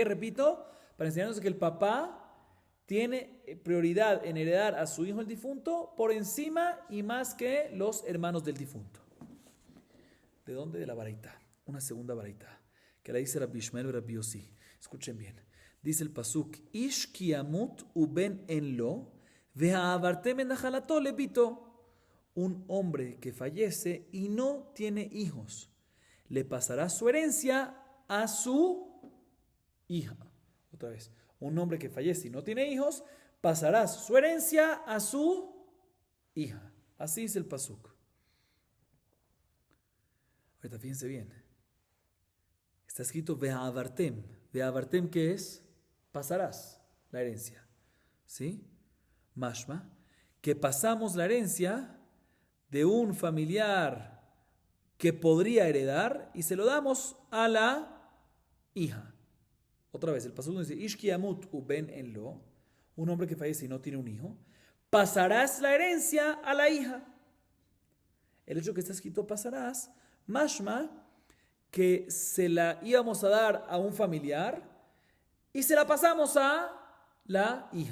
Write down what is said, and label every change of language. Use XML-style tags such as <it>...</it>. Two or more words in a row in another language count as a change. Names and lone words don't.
<es>Repito, para enseñarnos que el papá tiene prioridad en heredar a su hijo el difunto por encima y más que los hermanos del difunto. ¿De dónde? De la baraita, una segunda baraita, que la dice Rabbi Yishmael y Rabbi Yossi. Escuchen bien. Dice el pasuk,</es> <he>איש כי ימות ובן אין לו והעברתם את נחלתו לבתו.</he> <es>Un hombre que fallece y no tiene hijos, le pasará su herencia a su hija. Otra vez, un hombre que fallece y no tiene hijos, pasará su herencia a su hija. Así es el pasuk. Ahorita fíjense bien. Está escrito ve'avartem. Ve'avartem, ¿qué es? Pasarás la herencia. ¿Sí? Mashma, que pasamos la herencia de un familiar que podría heredar y se lo damos a la hija. Otra vez, el pasuk dice,</es> <he>איש כי ימות ובן אין לו,</he> <es>un hombre que fallece y no tiene un hijo, pasarás la herencia a la hija. El hecho que está escrito pasarás, mashma, que se la íbamos a dar a un familiar y se la pasamos a la hija.</es>